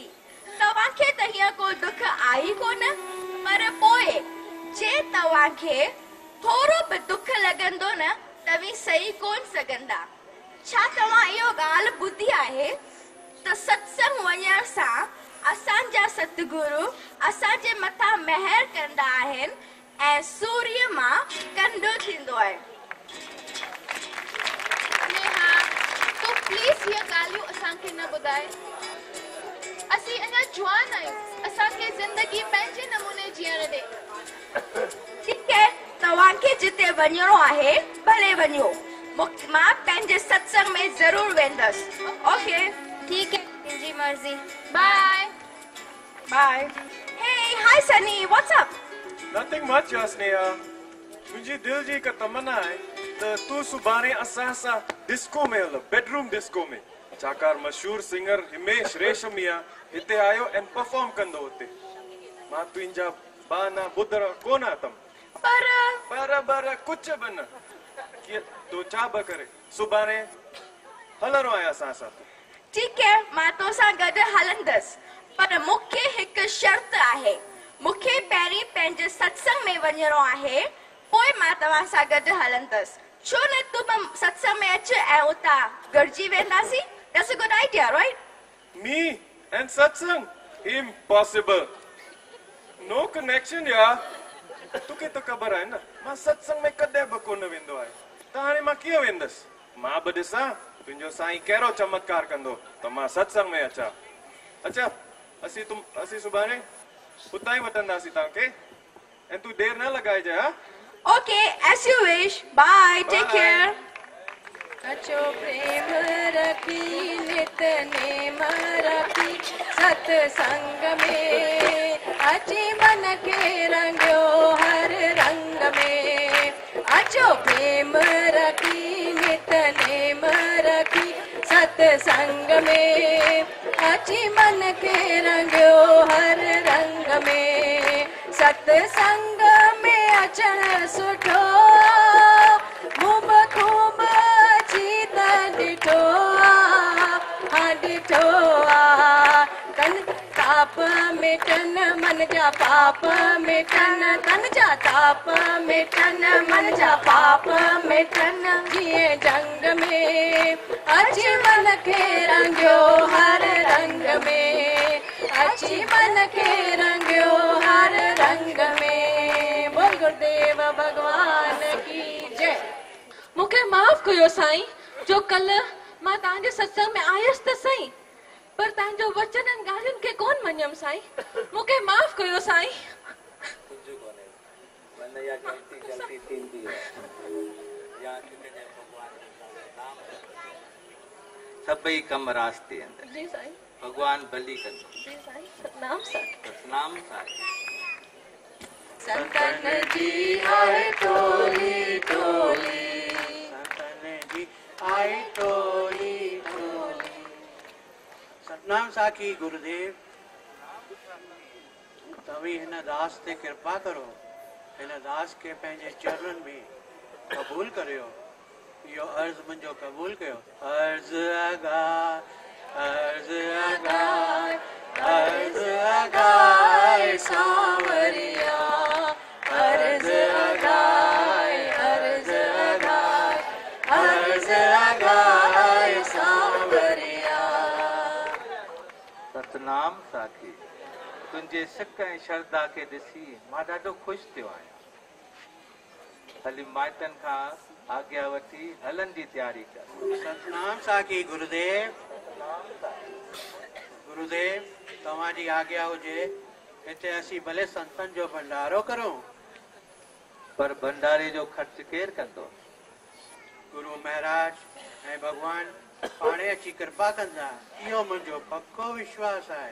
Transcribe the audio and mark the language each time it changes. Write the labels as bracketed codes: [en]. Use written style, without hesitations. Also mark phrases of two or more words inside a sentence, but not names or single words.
[sd] तव्हांखे त हीअं को दुख आई कोन, पर पोइ जे तव्हांखे थोरो बि दुख लॻंदो न, तव्हीं सही कोन सघंदा। छा तव्हां इहो ॻाल्हि ॿुधी आहे त सत्संग वञण सां असांजा सतगुरु असांजे मथां महर कंदा आहिनि ऐं सूर्य मां कंडो थींदो आहे। नेहा, तू प्लीज हीअ ॻाल्हियूं असांखे न ॿुधाए। असीं अञा जवान आहियूं, असांखे ज़िंदगी पंहिंजे नमूने जीअण ॾे। ठीकु आहे, तव्हांखे जिते वञणो आहे भले वञो, मां पंहिंजे सत्संग में ज़रूर वेंदसि। ओके, ठीकु है, तुंहिंजी मर्ज़ी। बाय बाय। हे हाय सनी, [en] what's up? Nothing much, Sneha. [sd] मुंहिंजी दिल जी हिकु तमन्ना आहे त तूं सुभाणे असां सां डिस्को में हल, [en] bedroom disco [sd] में, छाकाणि मशहूर सिंगर हिमेश रेशमिया हिते आयो ऐं परफॉर्म कंदो हुते। मां तुंहिंजा बहाना ॿुधण कोन आतम, पर कुझु बि न, कीअं तूं छा बि करे, सुभाणे हलणो आहे असां सां। ठीकु है, मां तोसां गॾु हलंदसि, पर मूंखे हिकु शर्त आहे। मूंखे पहिरीं पंहिंजे सत्संग में वञणो आहे, पोइ मां तव्हां सां गॾु हलंदसि। छो न तूं सत्संग में अच ऐं उतां गॾिजी वेंदासीं? [en] That's a good idea, right? Me and satsang? Impossible. No connection, [sd] यार। तोखे त ख़बर आहे न, मां सत्संग में कॾहिं बि कोन वेंदो आहे, त हाणे मां कीअं वेंदसि? मां बि ॾिसां तुंहिंजो साईं कहिड़ो चमत्कार कंदो त मां सत्संग में अचां। अच्छा, असीं सुभाणे उतां ई वठंदासीं तव्हांखे, ऐं तूं देरि न लॻाइजांइ। हा, [en] ओके, as you wish. Bye, take care. [sd] अचो प्रेम रखी नित नेम रखी सत्संग में, अची मन खे रंगियो हर रंग में। अचो प्रेम रखी नित नेम रखी सत्संग में, अची मन खे रंगियो हर रंग में। सत्संग में अचण सुठो, मुब खूब ॾिठो हाँ ॾिठो तन ताप मिटन मन जा पाप मिटन, तन जा ताप मिटन मन जा पाप मिटन। जीअं जंग में अची मन खे रंगियो हर रंग में, अची मन खे रंगियो हर रंग में। [hi] बोल गुरुदेव भगवान की जय। [sd] मूंखे माफ़ कयो साईं, जो कल मां तव्हांजे सत्संग में आयसि त सही, पर तव्हांजो वचननि ॻाल्हियुनि खे कोन मञियमि साईं, मूंखे माफ़ कयो साईं। सभई कम रास्ते अंदर जी साईं, भगवान भली कंदो। जी साईं, सतनाम साईं, सतनाम साईं। संतन जी आए टोली टोली, संतन जी आए टोली टोली। सतनाम साखी गुरुदेव तवी हिन दास ते कृपा करो हिन दास के पंहिंजे चरणनि में कबूल करियो यो अर्ज मुंहिंजो कबूल कयो अर्ज अगाए सांवरिया अर्ज अगाए सांवरिया। सतनाम साखी तुंहिंजे सिक ऐं श्रद्धा खे ॾिसी मां ॾाढो ख़ुशि थियो आहियां। हली माइटनि खां आज्ञा वठी हलनि जी तयारी कर। सतनाम साखी गुरुदेव तव्हांजी आज्ञा हुजे हिते असीं भले संतनि जो भंडारो करूं पर भंडारे जो ख़र्च केरु कंदो? गुरु महाराज ऐं भगवान पाणे अची कृपा कंदा इहो मुंहिंजो पक्को विश्वास आहे।